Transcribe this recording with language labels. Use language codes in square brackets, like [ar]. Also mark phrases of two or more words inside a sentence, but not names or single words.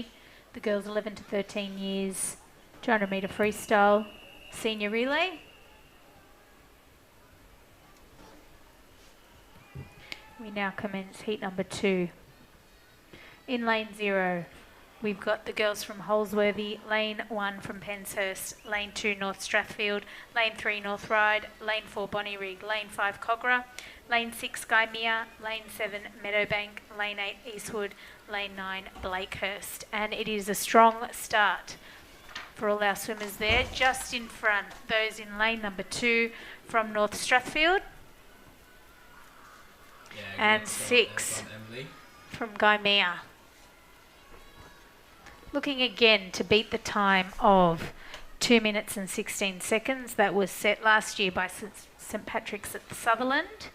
[en] The girls 11 to 13 years, 200 metre freestyle, senior relay. We now commence heat number 2. In lane 0, we've got the girls from Holsworthy, lane 1 from Penshurst, lane 2 North Strathfield, lane 3 North Ryde, lane 4 Bonnyrigg, lane 5 Cogra, lane 6 Gymea, lane 7 Meadowbank, lane 8 Eastwood, lane 9 Blakehurst. And it is a strong start for all our swimmers there. Just in front, those in lane number 2 from North Strathfield, and 6 from Gymea. Looking again to beat the time of 2 minutes and 16 seconds that was set last year by St Patrick's at Sutherland.